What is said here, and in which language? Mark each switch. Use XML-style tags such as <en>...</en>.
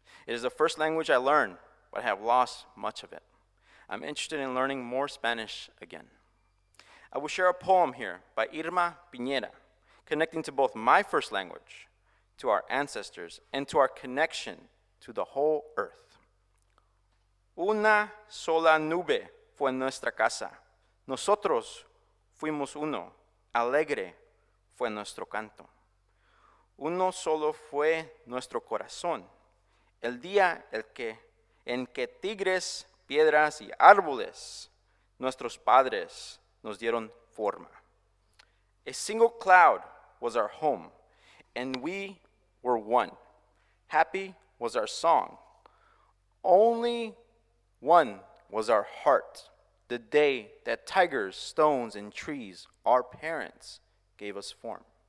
<en>It is the first language I learned, but I have lost much of it. I'm interested in learning more Spanish again. I will share a poem here by Irma Piñera, connecting to both my first language, to our ancestors, and to our connection to the whole earth.</en> <es>Una sola nube fue nuestra casa. Nosotros fuimos uno. Alegre fue nuestro canto. Uno solo fue nuestro corazón. El día en que tigres, piedras y árboles, nuestros padres nos dieron forma.</es> <en>A single cloud was our home, and we were one. Happy was our song. Only one was our heart. The day that tigers, stones, and trees, our parents, gave us form.</en>